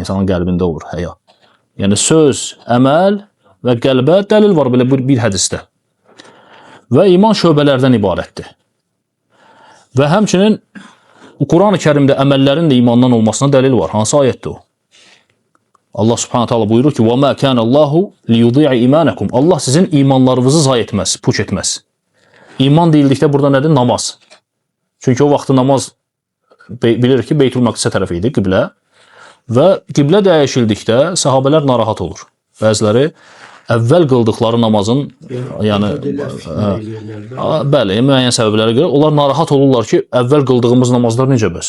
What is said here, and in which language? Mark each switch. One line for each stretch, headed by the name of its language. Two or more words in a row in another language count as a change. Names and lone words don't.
Azerbaijani: İnsanın qəlbində olur həya. Yəni söz, əməl və qəlbə dəlil var belə bir hədisdə. Və iman şöbələrdən ibarətdir. Və həmçinin Quran-ı Kərimdə əməllərin də imandan olmasına dəlil var. Hansı ayətdir o? Allah
Arabic: سبحانه تعالى
Azerbaijani: buyurur ki:
Arabic: "و ما كان الله ليضيع إيمانكم."
Azerbaijani: Allah sizin imanlarınızı zayi etməz, puç etməz. İman deyildikdə burada nədir? Namaz. Çünki o vaxtı namaz bilir ki, Beytül Məqdisə tərəf idi qiblə və qiblə dəyişildikdə sahabelər narahat olur. Bəziləri əvvəl qıldıqları namazın, yəni bəli, müəyyən səbəblərə görə onlar narahat olurlar ki, əvvəl qıldığımız namazlar necə bəs?